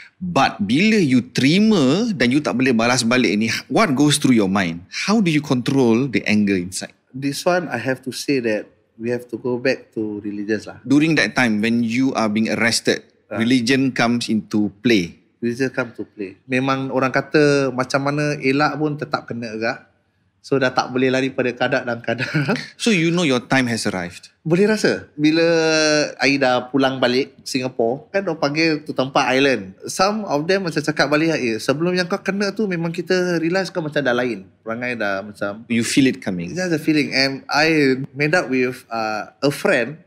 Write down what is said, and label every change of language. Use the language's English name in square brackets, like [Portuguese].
[Malay] But, bila you terima dan you tak boleh balas balik ni, [English] what goes through your mind? How do you control the anger inside? This one, I have to say that we have to go back to religious lah. During that time, when you are being arrested, religion comes into play. Religion come to play. [Malay] Memang orang kata macam mana elak pun tetap kena agak. So dah tak boleh lari pada kadar dan kadar. [English] So you know your time has arrived. [Malay] Boleh rasa bila I dah pulang balik Singapore, kan orang panggil tu tempat island. Some of them macam cakap balik, sebelum yang kau kena tu memang kita realize kau macam dah lain. Perangai dah macam, [English] You feel it coming. it's just a feeling. And I made up with a friend.